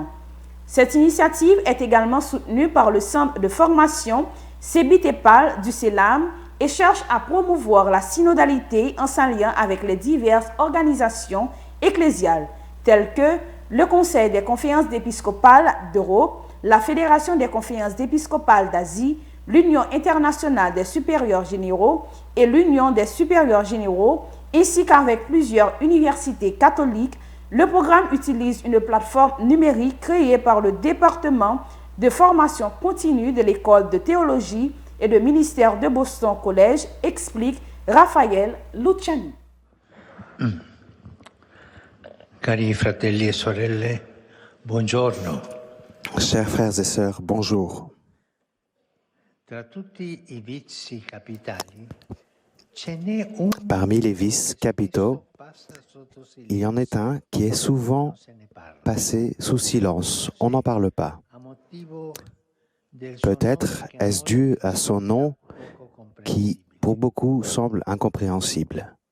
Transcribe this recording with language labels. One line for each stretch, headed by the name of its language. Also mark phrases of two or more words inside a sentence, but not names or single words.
French: Cette initiative est également soutenue par le centre de formation Sebitepal du CELAM et cherche à promouvoir la synodalité en s'alliant avec les diverses organisations ecclésiales, telles que le Conseil des conférences épiscopales d'Europe, la Fédération des conférences épiscopales d'Asie, l'Union internationale des supérieurs généraux et l'Union des supérieurs généraux, ainsi qu'avec plusieurs universités catholiques. Le programme utilise une plateforme numérique créée par le département de formation continue de l'école de théologie et de ministère de Boston College, explique Rafael Luciani.
Italian: Cari fratelli e sorelle, buongiorno.
French: Chers frères et sœurs, bonjour.
Italian: Tra tutti I vizi capitali,
French: Parmi les vices capitaux, il y en est un qui est souvent passé sous silence. On n'en parle pas. Peut-être est-ce dû à son nom qui, pour beaucoup, semble incompréhensible.